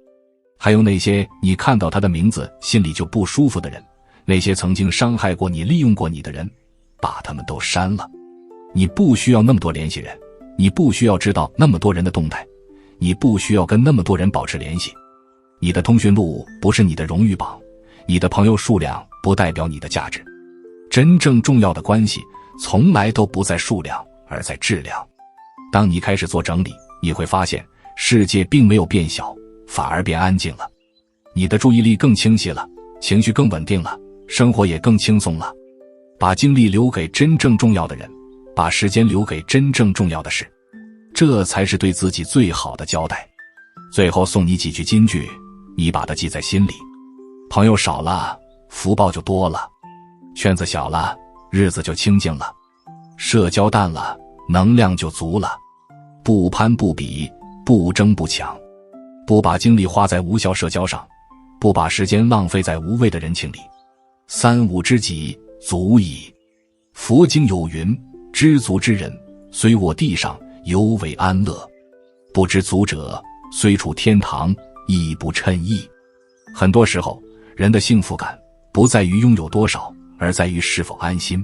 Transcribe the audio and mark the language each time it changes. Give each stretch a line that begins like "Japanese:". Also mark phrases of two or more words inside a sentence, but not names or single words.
Chinese: 還有那些你看到他的名字心裡就不舒服的人，那些曾經傷害過你利用過你的人，把他們都刪了。你不需要那麼多聯繫人，你不需要知道那麼多人的動態，你不需要跟那麼多人保持聯繫。你的通讯錄不是你的荣譽榜，你的朋友數量不代表你的價值。真正重要的關係從來都不在數量，而在質量。當你開始做整理，你會發現世界並沒有變小，反而變安靜了。你的注意力更清晰了，情緒更穩定了，生活也更輕鬆了。把精力留給真正重要的人，把时间留給真正重要的事，這才是對自己最好的交代。最後送你幾句金句，你把它記在心裡。朋友少了，福報就多了；圈子小了，日子就清靜了；社交淡了，能量就足了。不攀不比，不爭不搶，不把精力花在無效社交上，不把時間浪費在無謂的人情裡。3、5知己足矣。佛經有云：知足之人，雖臥地上，猶為安樂；不知足者，雖處天堂，亦不稱意。很多時候，人的幸福感不在於擁有多少，而在於是否安心。